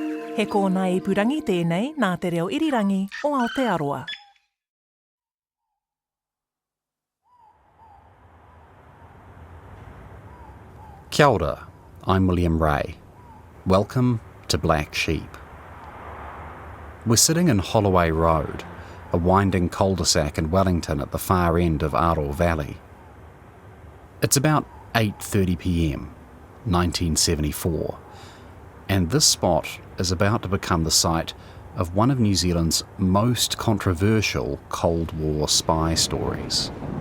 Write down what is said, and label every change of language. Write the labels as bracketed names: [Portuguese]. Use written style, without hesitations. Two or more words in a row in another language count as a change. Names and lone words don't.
[Māori] He kōna ipurangi tēnei nā te reo irirangi o Aotearoa. Kia ora, [English] I'm William Ray. Welcome to Black Sheep. We're sitting in Holloway Road, a winding cul-de-sac in Wellington at the far end of Aro Valley. It's about 8:30 p.m, 1974, and this spot is about to become the site of one of New Zealand's most controversial Cold War spy stories.